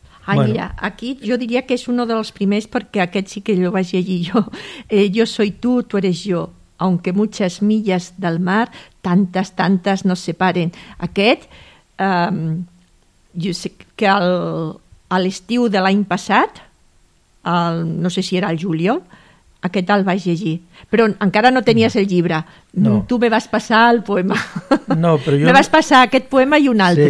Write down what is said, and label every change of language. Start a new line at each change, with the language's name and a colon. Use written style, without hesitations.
Catalan: Mira, aquí jo diria que és un dels primers, perquè aquest sí que lo vaig llegir jo.
Spanish: Yo soy tú, tú eres yo, aunque muchas millas del mar, tantas nos separen.
Catalan: Aquest, jo sé que a l'estiu de l'any passat, no sé si era el juliol, aquest el vaig llegir, però encara no tenies el llibre. No. Tu me vas passar el poema. No, però jo... Me vas passar aquest poema i un altre.